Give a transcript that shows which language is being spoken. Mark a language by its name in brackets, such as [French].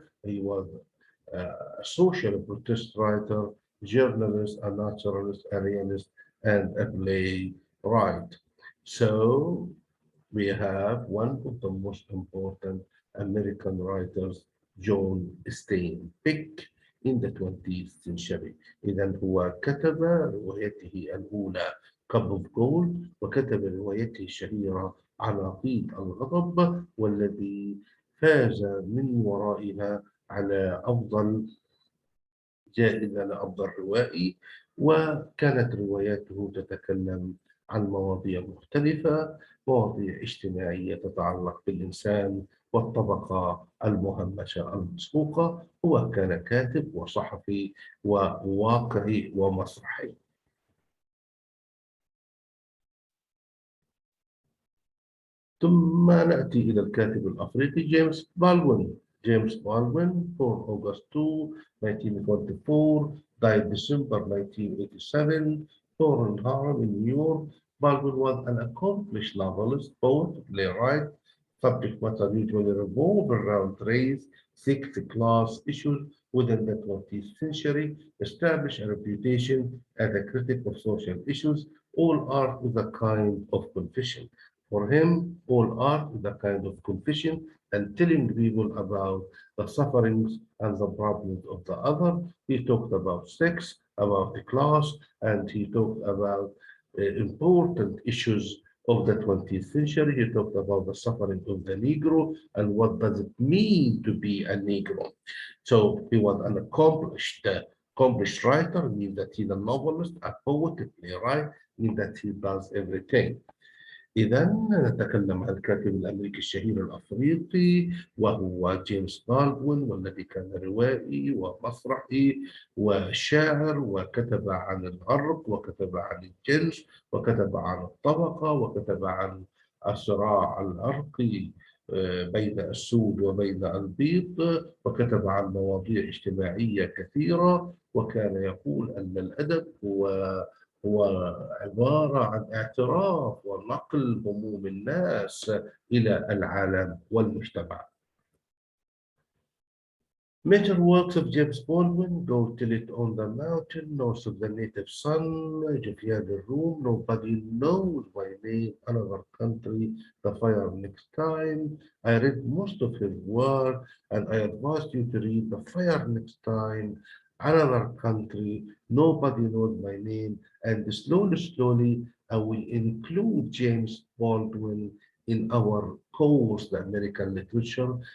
[English] He was a social protest writer, journalist, a naturalist, a realist, and a playwright. So we have one of the most important American writers, John Steinbeck, in the 20th century. [Arabic] إذا هو كتب روايته الأولى Cup of Gold، وكتب روايته الشهيرة عناقيد الغضب، والذي فاز من ورائها على أفضل جائزة لأفضل روائي. وكانت رواياته تتكلم عن مواضيع مختلفة، مواضيع اجتماعية تتعلق بالإنسان والطبقة المهمشة المسحوقة. هو كان كاتب وصحفي وواقعي ومسرحي. ثم نأتي إلى الكاتب الأفريقي جيمس بالدوين. [English] James Baldwin, born August 2, 1924, died December 1987, born in Harlem in New York. Baldwin was an accomplished novelist, poet, playwright. Subject matter usually revolved around race, sex, class issues within the 20th century, established a reputation as a critic of social issues. All art is a kind of confession. For him, all art is a kind of confession and telling people about the sufferings and the problems of the other. He talked about sex, about the class, and he talked about important issues of the 20th century. He talked about the suffering of the Negro and what does it mean to be a Negro. So he was an accomplished writer, means that he's a novelist, a poet, a playwright, means that he does everything. [Arabic] إذا نتكلم عن الكاتب الأمريكي الشهير الأفريقي وهو جيمس بالدوين، والذي كان روائي ومسرحي وشاعر، وكتب عن العرق وكتب عن الجنس وكتب عن الطبقة وكتب عن الصراع العرقي بين السود وبين البيض، وكتب عن مواضيع اجتماعية كثيرة، وكان يقول أن الأدب هو عبارة عن اعتراف ونقل هموم الناس إلى العالم والمجتمع. [English] Major works of James Baldwin: Go Till It on the Mountain, North of the Native Sun, Jafia the Room, Nobody Knows My Name, Another Country, The Fire Next Time. I read most of his work and I advise you to read The Fire Next Time, Another Country, Nobody Knows My Name, and slowly I will include James Baldwin in our course, the American literature.